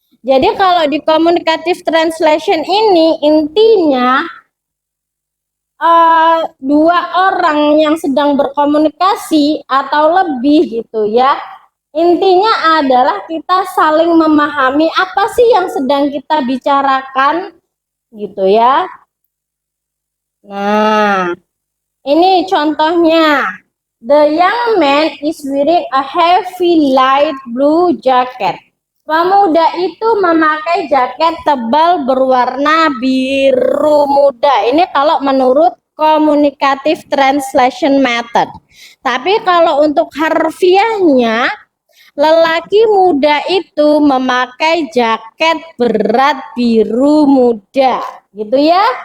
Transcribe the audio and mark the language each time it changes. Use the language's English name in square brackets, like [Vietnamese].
[Indonesian] Jadi kalau di communicative translation ini intinya dua orang yang sedang berkomunikasi atau lebih gitu ya. Intinya adalah kita saling memahami apa sih yang sedang kita bicarakan gitu ya. Nah, ini contohnya. [English] The young man is wearing a heavy light blue jacket. [Indonesian] Pemuda itu memakai jaket tebal berwarna biru muda. Ini kalau menurut communicative translation method. Tapi kalau untuk harfiahnya, lelaki muda itu memakai jaket berat biru muda. Gitu ya.